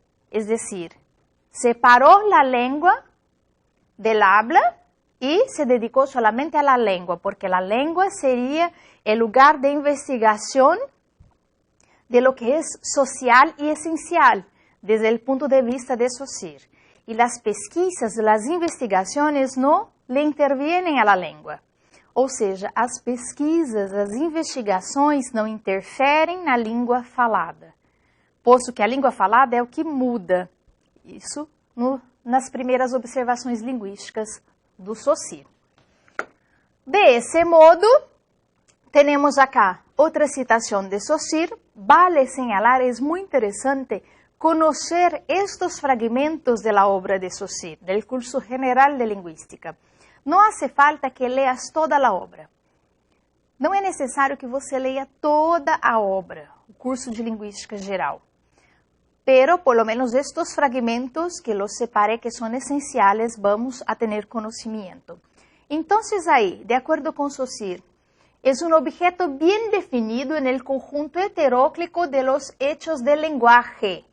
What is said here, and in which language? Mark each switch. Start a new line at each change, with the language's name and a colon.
Spanish: Es decir, separó la lengua del habla y se dedicó solamente a la lengua, porque la lengua sería el lugar de investigación de lo que es social y esencial desde el punto de vista de Saussure. Y las pesquisas, las investigaciones no le intervienen a la lengua.
Portuguese: Ou seja, as pesquisas, as investigações não interferem na língua falada, posto que a língua falada é o que muda. Isso nas primeiras observações linguísticas do Saussure. De esse modo, temos acá outra citação de Saussure.
Spanish: Vale señalar, es muy interesante conocer estos fragmentos de la obra de Saussure, del curso general de lingüística. Não hace falta que leas toda a obra.
Portuguese: Não é necessário que você leia toda a obra, o curso de linguística geral.
Spanish: Pero, por lo menos, estos fragmentos que los separé que son esenciales, vamos a tener conocimiento. Entonces, ahí, de acuerdo con Saussure, es un objeto bien definido en el conjunto heteróclito de los hechos del lenguaje.